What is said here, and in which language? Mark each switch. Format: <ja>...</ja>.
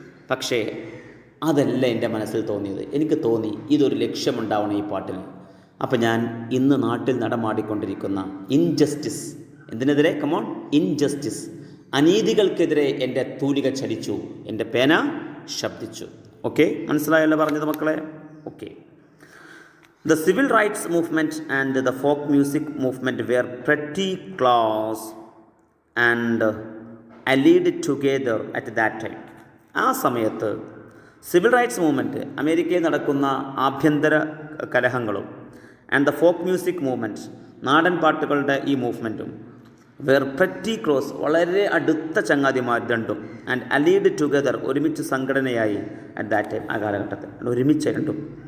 <ml>പക്ഷേ അതല്ല എൻ്റെ മനസ്സിൽ തോന്നിയത്. എനിക്ക് തോന്നി ഇതൊരു ലക്ഷ്യമുണ്ടാവണം ഈ പാട്ടിന്. അപ്പം ഞാൻ ഇന്ന് നാട്ടിൽ നടമാടിക്കൊണ്ടിരിക്കുന്ന ഇൻജസ്റ്റിസ്, എന്തിനെതിരെ, കമോൺ, ഇൻജസ്റ്റിസ്, അനീതികൾക്കെതിരെ എൻ്റെ തൂലിക ചലിച്ചു, എൻ്റെ പേന ശബ്ദിച്ചു. ഓക്കെ, മനസ്സിലായല്ലോ പറഞ്ഞത് മക്കളെ? Okay.</ml> <en>The civil rights movement and the folk music movement were pretty close and allied together at that time.</en> <ml>ആ സമയത്ത് സിവിൽ റൈറ്റ്സ് മൂവ്മെൻറ്റ്, അമേരിക്കയിൽ നടക്കുന്ന ആഭ്യന്തര കലഹങ്ങളും,</ml> <en>and the folk music movement,</en> <ml>നാടൻ പാട്ടുകളുടെ ഈ മൂവ്മെൻറ്റും,</ml> <en>were pretty close,</en> <ml>വളരെ അടുത്ത ചങ്ങാതിമാർ രണ്ടും,</ml> <en>and allied together,</en> <ml>ഒരുമിച്ച് സംഘടനയായി</ml> <en>at that time,</en> <ml>ആ കാലഘട്ടത്തിൽ ഒരുമിച്ച് രണ്ടും.</ml>